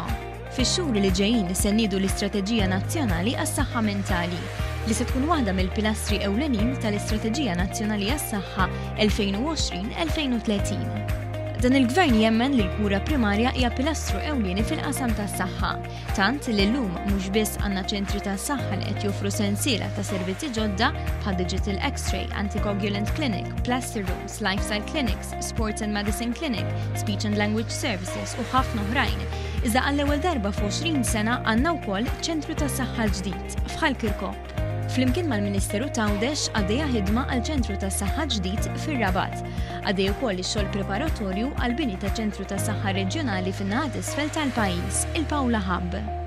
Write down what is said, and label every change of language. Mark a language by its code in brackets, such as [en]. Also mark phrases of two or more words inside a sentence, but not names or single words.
[mt] Fix-xhur li ġejjin se nniedu l-Istrateġija Nazzjonali għas-Saħħa Mentali li se tkun waħda mill-pilastri ewlenin tal-Istrateġija Nazzjonali għas-Saħħa 2020-2030. Dan il-Gvern jemmen li l-kura primarja hija pilastru ewlieni fil-qasam tas-saħħa, tant li llum mhux biss għandna ċentri tas-saħħa li qed joffru sensiela ta' servizzi ġodda bħal [en] Digital X-ray, Anticoagulant Clinic, Plaster Rooms, Lifestyle Clinics, Sports and Medicine Clinic, Speech and Language Services [mt] u ħafna oħrajn. Iżda għall-ewwel darba f'20 sena għandna wkoll ċentru tas-saħħa ġdid f'Ħalkirkop. Flimkien mal-Ministeru Tawdex għaddejja ħidma għal ċentru tas-saħħa ġdid fir-Rabat. Għaddej ukoll ix-xogħol preparatorju għal bini ta' ċentru tas-saħħa reġjonali fin-naħat isfel tal-pajjiż, il-Pawla Hub.